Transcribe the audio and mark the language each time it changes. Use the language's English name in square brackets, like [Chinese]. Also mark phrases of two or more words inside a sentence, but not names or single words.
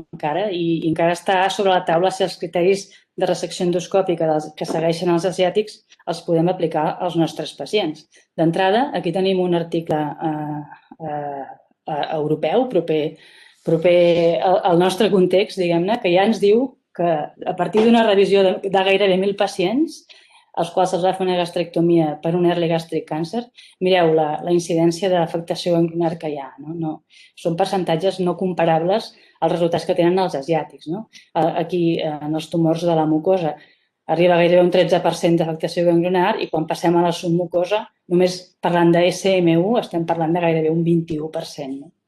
[Catalan] Encara està sobre la taula si els criteris de resecció endoscòpica que segueixen els asiàtics els podem aplicar als nostres pacients. D'entrada, aquí tenim un article europeu, proper al nostre context, diguem-ne, que ja ens diu que a partir d'una revisió de gairebé 1.000 pacients, als quals se'ls va fer una gastrectomia per un [English] early gastric cancer, [Catalan] mireu la incidència d'afectació ganglionar que hi ha. Són percentatges no comparables als resultats que tenen els asiàtics. Aquí, en els tumors de la mucosa, arriba gairebé un 13% d'afectació ganglionar i quan passem a la submucosa, només parlant de SMU, estem parlant de gairebé un 21%.